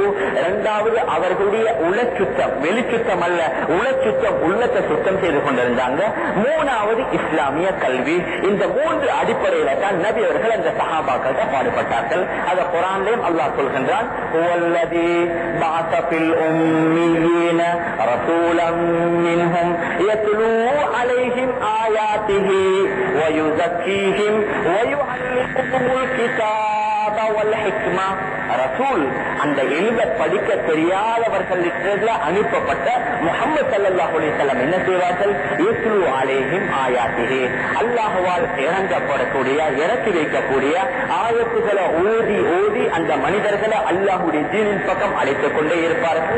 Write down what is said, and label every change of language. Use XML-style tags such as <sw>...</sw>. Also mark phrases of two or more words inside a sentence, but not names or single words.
<ta>இரண்டாவது அவர்களுடைய உளச்சுத்தம், வெளிச்சுத்தம் அல்ல, உளச்சுத்தம், உள்ளத்தை சுத்தம் செய்து கொண்டிருந்தாங்க. மூணாவது இஸ்லாமிய கல்வி. இந்த 3 அடிப்படையில தான் நபி அவர்கள் அந்த சஹாபாக்கள் பாடுபட்டார்கள். அத குர்ஆன்லயும் அல்லாஹ் சொல்கின்றான்,</ta> <ar>والذي بعث في الأميين رسولا منهم يتلو عليهم آياته ويزكيهم ويعلمهم الكتاب والحكمة.</ar> <ta>ரசூல் அந்த எழுத படிக்க தெரியாதவர்களுக்கு அனுப்பப்பட்ட முஹம்மது</ta> <ar>صلى الله عليه وسلم</ar> <ta>என்ன செய்வார்கள்?</ta> <ar>يتلو عليهم آياته,</ar> <ta>அல்லாஹ்வால் இறக்கி வைக்கக்கூடிய ஆயத்துக்களை ஓதி ஓதி அந்த மனிதர்களை அல்லாஹ்வுடைய தீனின் பக்கம் அழைத்துக் கொண்டே இருப்பார்கள்.</ta>